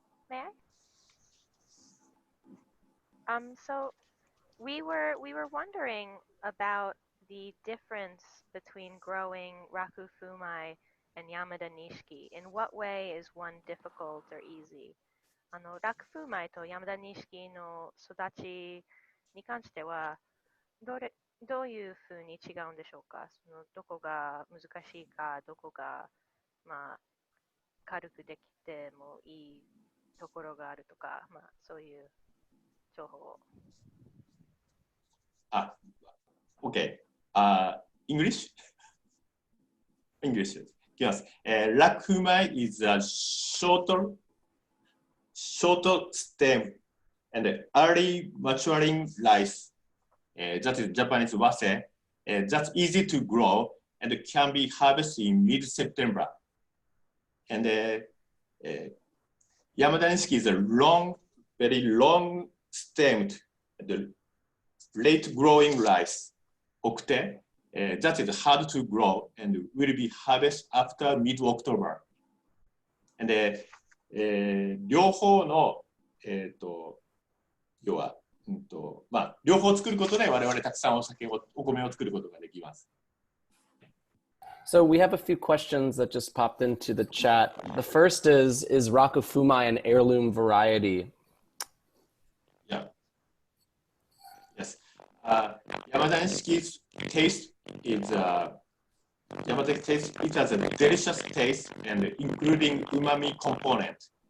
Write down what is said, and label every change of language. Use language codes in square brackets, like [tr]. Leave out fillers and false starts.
[en] May I? So we were wondering about the difference between growing Rakufumai and Yamada Nishiki. In what way is one difficult or easy? [ja] ラクフマイと山田錦の育ちに関してはどういうふうに違うんでしょうか。どこが難しいか、どこが、軽くできてもいいところがあるとか、そういう情報を。 [en] Okay. English? English. Yes. Rakufumai is a shorter stem and early maturing rice. That is Japanese wase. That's easy to grow and can be harvested in mid-September. And Yamada Nishiki is a very long stemmed, late growing rice. Okute. That is hard to grow and will be harvested after mid-October. [ja] And 両方の、要は、両方作ることで我々たくさんお米を作ることができます。 [en] So we have a few questions that just popped into the chat. The first is Rakufumai an heirloom variety? Yeah. Yes. Yamada Nishiki's taste is it has a delicious taste and including umami component.